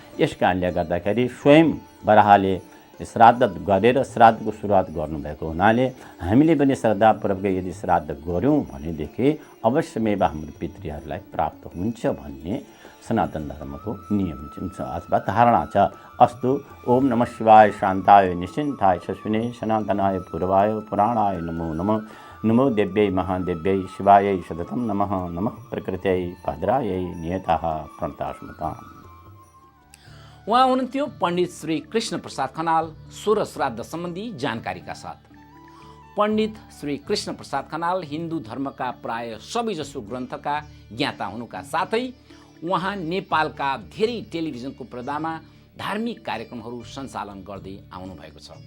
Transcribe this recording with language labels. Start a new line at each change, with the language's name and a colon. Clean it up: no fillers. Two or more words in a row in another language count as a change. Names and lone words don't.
Nepali: यस कारणले गर्दाखेरि स्वयं वराहले श्राद्ध गरेर श्राद्धको सुरुवात गर्नुभएको हुनाले हामीले पनि श्रद्धापूर्वक यदि श्राद्ध गऱ्यौँ भनेदेखि अवश्यमेव हाम्रो पितृहरूलाई प्राप्त हुन्छ भन्ने सनातन धर्मको नियम छ अथवा धारणा छ। अस्तु।
Sanskrit: ओम नमः शिवाय शान्ताय निश्चिन्ताय शश्विने सनातनाय पूर्वाय पुराणाय नमो नमः। नमो देव्यै महादेव्यै शिवायै सततं नमः। नमः प्रकृत्यै भद्रायै नियतः प्रणतास्मताम्।
Nepali: उहाँ हुनुहुन्थ्यो पण्डित श्री कृष्ण प्रसाद खनाल सोह्र श्राद्ध सम्बन्धी जानकारीका साथ। पण्डित श्री कृष्ण प्रसाद खनाल हिन्दू धर्मका प्राय सबैजसो ग्रन्थका ज्ञाता हुनुका साथै उहाँ नेपालका धेरै टेलिभिजनको पर्दामा धार्मिक कार्यक्रमहरू सञ्चालन गर्दै आउनुभएको छ।